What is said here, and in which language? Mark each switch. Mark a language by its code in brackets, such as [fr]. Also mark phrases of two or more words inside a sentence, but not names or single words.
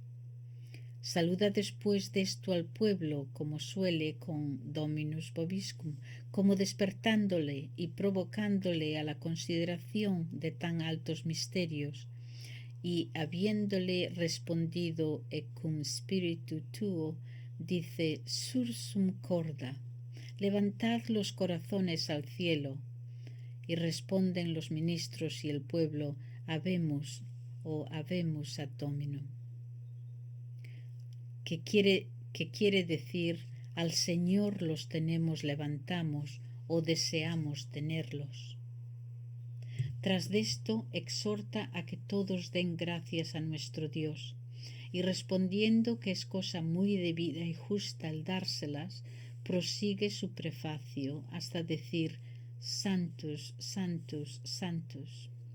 [es] Saluda después de esto al pueblo, como suele con [la] Dominus Vobiscum, [es] como despertándole y provocándole a la consideración de tan altos misterios, y habiéndole respondido [la] cum spiritu tuo, [es] dice [la] sursum corda, [es] levantad los corazones al cielo, y responden los ministros y el pueblo, [la] habemus ad Dominum, [es] que quiere decir al Señor los tenemos, levantamos o deseamos tenerlos. Tras de esto exhorta a que todos den gracias a nuestro Dios, y respondiendo que es cosa muy debida y justa el dárselas, prosigue su prefacio hasta decir Santus, Santus, Santus.